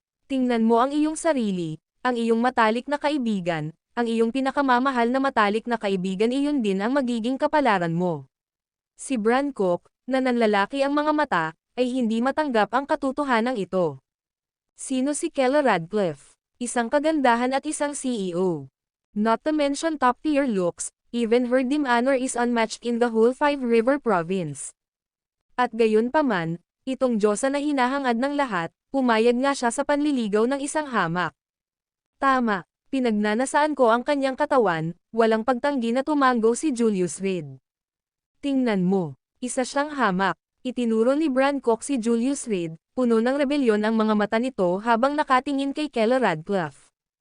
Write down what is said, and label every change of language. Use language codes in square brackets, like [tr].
[tl] Tingnan mo ang iyong sarili, ang iyong matalik na kaibigan, ang iyong pinakamamahal na matalik na kaibigan, iyon din ang magiging kapalaran mo. Si Bran Cook, na nanlalaki ang mga mata, ay hindi matanggap ang katotohanan ito. Sino si Keller Radcliffe? Isang kagandahan at isang CEO. [en] Not to mention top-tier looks, even her demeanor is unmatched in the whole Five River Province. [tl] At gayon pa man, itong Diyosa na hinahangad ng lahat, pumayag nga siya sa panliligaw ng isang hamak. Tama, pinagnanasaan ko ang kanyang katawan, walang pagtanggi na tumanggo si Julius Reed. Tingnan mo, isa siyang hamak. Itinuro ni Bran Cook si Julius Reed, puno ng rebelyon ang mga mata nito habang nakatingin kay Keller Radcliffe.